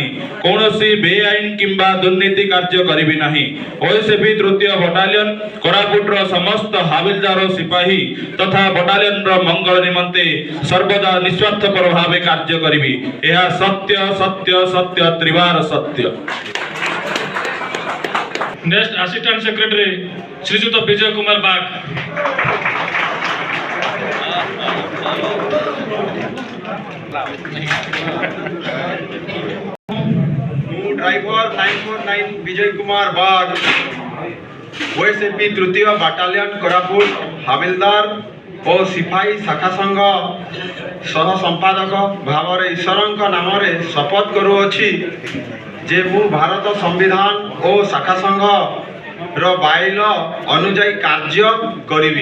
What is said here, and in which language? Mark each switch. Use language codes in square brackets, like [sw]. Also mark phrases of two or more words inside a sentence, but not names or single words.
[or] କୌଣସି ବେଆଇନ କିମ୍ବା ଦୁର୍ନୀତି କାର୍ଯ୍ୟ କରିବି ନାହିଁ। ଓଏସ୍ଏପି ତୃତୀୟ ବଟାଲିୟନ କୋରାପୁଟର ସମସ୍ତ ହାବିଲଦାର ଓ ସିପାହୀ ତଥା ବଟାଲିୟନର ମଙ୍ଗଳ ନିମନ୍ତେ ସର୍ବଦା ନିଃସ୍ୱାର୍ଥପର ଭାବେ କାର୍ଯ୍ୟ କରିବି। ଏହା ସତ୍ୟ ସତ୍ୟ ସତ୍ୟ ତ୍ରିବାର ସତ୍ୟ। [en] Next assistant secretary শ্রীযুক্ত বিজয় কুমার বাগ। [or] ମୁଁ ଡ୍ରାଇଭର 949 ବିଜୟ କୁମାର ବାଗ ଓଏସ୍ଏପି ତୃତୀୟ ବାଟାଲିୟନ କୋରାପୁଟ ହାବିଲଦାର ଓ ସିପାହୀ ଶାଖା ସଂଘ ସହ ସମ୍ପାଦକ ଭାବରେ ଈଶ୍ୱରଙ୍କ ନାମରେ ଶପଥ କରୁଅଛି ଯେ ମୁଁ ଭାରତ ସମ୍ବିଧାନ ଓ ଶାଖା ସଂଘର ବାଇଲ ଅନୁଯାୟୀ କାର୍ଯ୍ୟ କରିବି।